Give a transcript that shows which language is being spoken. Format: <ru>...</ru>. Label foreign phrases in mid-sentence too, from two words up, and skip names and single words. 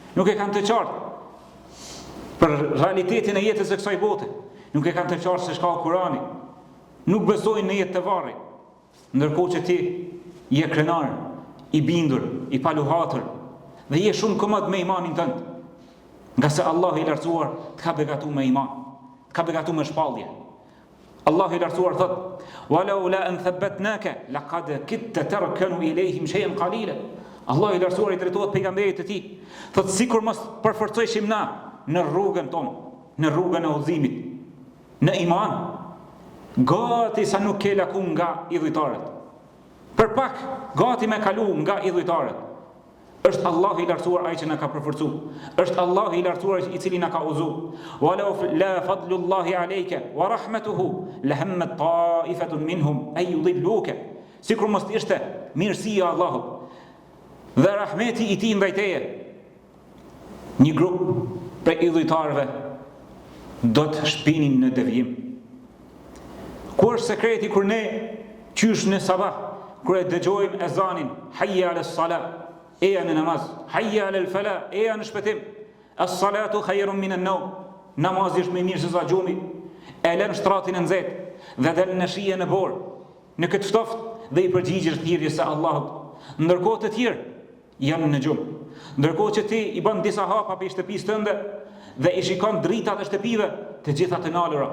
<sq>nuk e kanë të qartë për realitetin e jetës së kësaj bote, nuk e kanë të qartë se çka ka Kurani, nuk besojnë në jetë të varrit, ndërkohë që ti je krenar, i bindur, i paluhatër dhe je shumë komod me imanin tënd, nga se Allah i lartësuar të ka begatu me iman, të ka begatu me shpallje. Allah i lartësuar thot:</sq> <ar>"ولولا أن ثبتناك لقد كدت تركن إليهم شيئا قليلا."</ar> <sq>Allah i lartësuar i drejtohet pejgamberit të tij, thot sikur mos përforcojshim na në rrugën tonë, në rrugën e udhëzimit, në iman, gati sa nuk ke laku nga idhujtarët. Për pak gati me kalu nga idhujtarët. Është Allah i lartësuar ai që na ka përforcu. Është Allah i lartësuar i cili na ka udhëzu.</sq> <ar>ولولا فضل الله عليك ورحمته لهمت طائفة منهم أن يضلوك.</ar> <sq>Sikur mos ishte mirësia e Allahut dhe rahmeti i tij ndaj teje, një grup prej idhujtarëve do të shpinin në devijim. Ku është sekreti kur ne qysh në sabah, kur e dëgjojmë ezanin,</sq> <ar>حي على الصلاة,</ar> <sq>eja në namaz,</sq> <ar>حي على الفلاح,</ar> <sq>eja në shpëtim,</sq> <ar>الصلاة خير من النوم,</ar> <sq>namazi është më mirë se sa gjumi, e lën shtratin e nxehtë dhe del në shije në borë, në këtë ftoftë dhe i përgjigjesh thirrjes së Allahut, ndërkohë të tjerë janë në gjumë, ndërkohë që ti i bën disa hapa për shtëpisë tënde dhe i shikon dritat e shtëpive të gjitha të nalura.</sq>